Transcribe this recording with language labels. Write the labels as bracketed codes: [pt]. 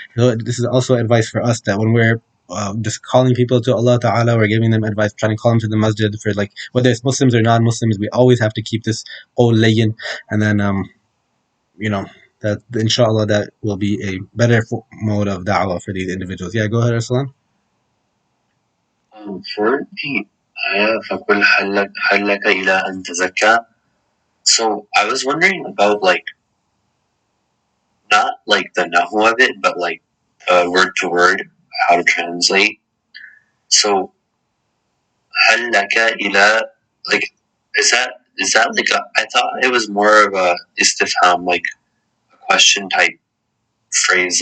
[en] So this is also advice for us, that when we're just calling people to Allah Ta'ala, we're giving them advice, trying to call them to the masjid, for like whether it's Muslims or non-Muslims, we always have to keep this qawl layyin. And then that inshallah that will be a better mode of da'wah for these individuals. Yeah, go ahead, Arsalan. For the ayah [ar] فَقُلْ هَلْ لَكَ إِلَىٰ أَن تَزَكَّى. [en] So I was wondering about like, not like the nahu of it, but like word to word, how to translate. So [ar] هَلْ لَكَ إِلَىٰ, [en] like, is that is that like I thought it was more of a istifham, like a question type phrase.